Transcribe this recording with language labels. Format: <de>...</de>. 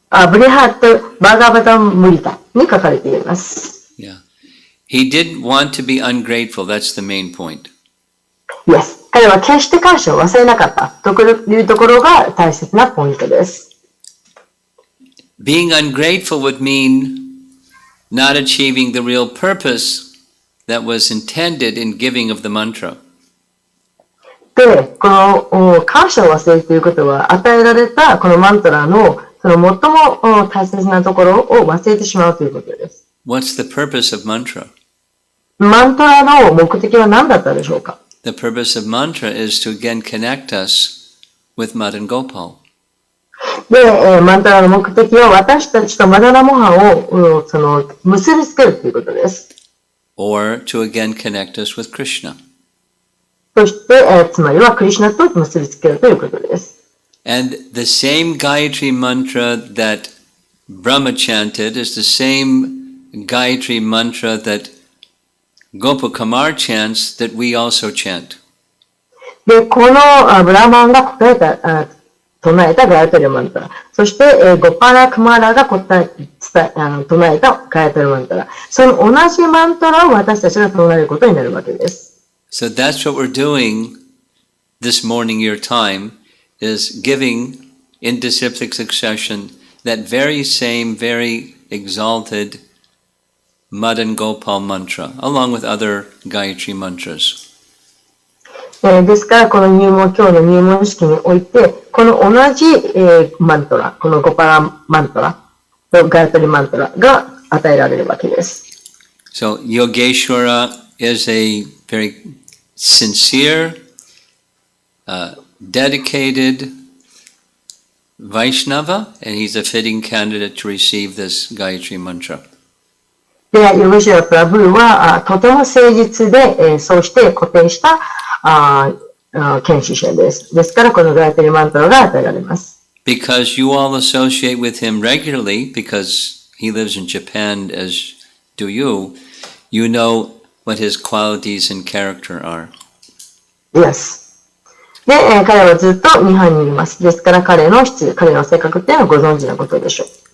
<ja>ブリハット・バーガーバタン・ムリタに書かれています。</ja> <en>Yeah. He didn't want to be ungrateful. That's the main point. Yes.</en> <ja>彼は決して感謝を忘れなかったというところが大切なポイントです。</ja> <en>Being ungrateful would mean not achieving the real purpose that was intended in giving of the mantra.</en> <ja>で、この感謝を忘れるということは、与えられたこのマントラのその最も大切なところを忘れてしまうということです。</ja> <en>What's the purpose of mantra?</en> <ja>マントラの目的は何だったでしょうか？</ja> <en>The purpose of mantra is to again connect us with Madan Gopal.</en> <ja>で、マントラの目的は私たちとマダラモハを結びつけるということです。</ja> <en>Or to again connect us with Krishna.</en> <ja>そして、つまりはクリシュナと結びつけるということです。</ja> <en>And the same Gayatri mantra that Brahma chanted is the same Gayatri mantra that Gopakumar chants that we also chant.</en> <ja>で、このブラマンが唱えたガヤトリマントラ。そして、ゴパラクマラが唱えたガヤトリマントラ。その同じマントラを私たちが唱えることになるわけです。</ja> <en>So that's what we're doing this morning, your time, is giving in disciplic succession that very same, very exalted Madan Gopal mantra, along with other Gayatri mantras.</en> <ja>ですから、この今日の入門式において、この同じ、マントラ、このゴパラマントラ、ガヤトリマントラが与えられるわけです。</ja> <en>So Yogeshwara is a very sincere, dedicated Vaishnava, and he's a fitting candidate to receive this Gayatri mantra.</en> <ja>で、ヨゲシュラ・プラブーはとても誠実で、そうして固定した研修者です。ですから、このガヤトリマントラが与えられます。</ja> <en>Because you all associate with him regularly, because he lives in Japan as do you, you know what his qualities and character are. Yes.</en> <ja>で、彼はずっと日本にいます。ですから、彼の性格っていうのはご存知のことでしょう。</ja>